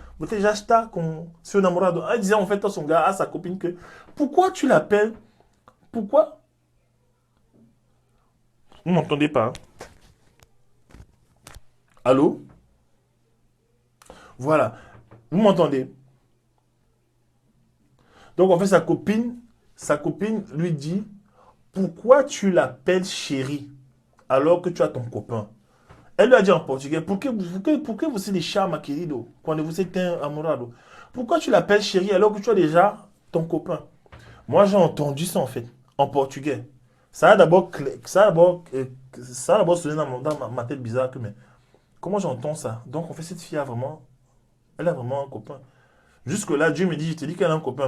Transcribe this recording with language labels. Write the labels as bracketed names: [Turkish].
[Portuguese] Você já está com seu namorado. [French] Elle disait en fait à son gars, à sa copine que pourquoi tu l'appelles? Pourquoi? Vous m'entendez pas? Hein? Allô? Voilà. Vous m'entendez? Donc en fait sa copine lui dit pourquoi tu l'appelles chérie alors que tu as ton copain? Elle lui a dit en portugais, [Portuguese] por que você le chama, querido, quando você tem amorado? [French] Pourquoi tu l'appelles chérie alors que tu as déjà ton copain? Moi, j'ai entendu ça en fait, en portugais. Ça a d'abord sonné dans ma tête bizarre que, mais comment j'entends ça? Donc, en fait, cette fille elle a vraiment un copain. Jusque-là, Dieu me dit, je te dis qu'elle a un copain.